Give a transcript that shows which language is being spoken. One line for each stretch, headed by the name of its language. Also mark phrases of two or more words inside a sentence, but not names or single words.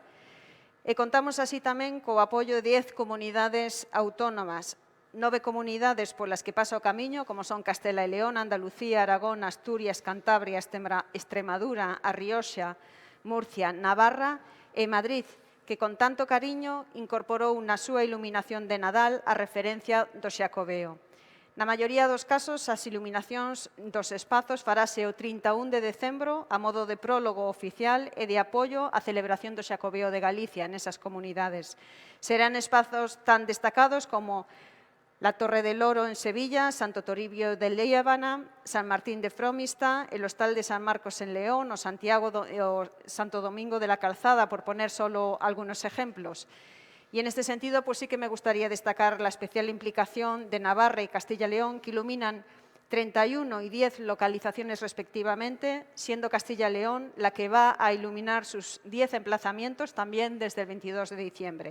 Galician: E contamos así tamén co apoio de 10 comunidades autónomas, 9 comunidades polas que pasa o camiño, como son Castela e León, Andalucía, Aragón, Asturias, Cantabria, Extremadura, A Rioxa, Murcia, Navarra e Madrid, que con tanto cariño incorporou na súa iluminación de Nadal a referencia do Xacobeo. Na maioría dos casos, as iluminacións dos espazos farase o 31 de decembro a modo de prólogo oficial e de apoio á celebración do Xacobeo de Galicia nesas comunidades. Serán espazos tan destacados como
Spanish: la Torre del Oro en Sevilla, Santo Toribio de Líbana, San Martín de Fromista, el Hostal de San Marcos en León, o Santo Domingo de la Calzada, por poner solo algunos ejemplos. Y en este sentido, pues sí que me gustaría destacar la especial implicación de Navarra y Castilla y León, que iluminan 31 y 10 localizaciones respectivamente, siendo Castilla y León la que va a iluminar sus 10 emplazamientos también desde el 22 de diciembre.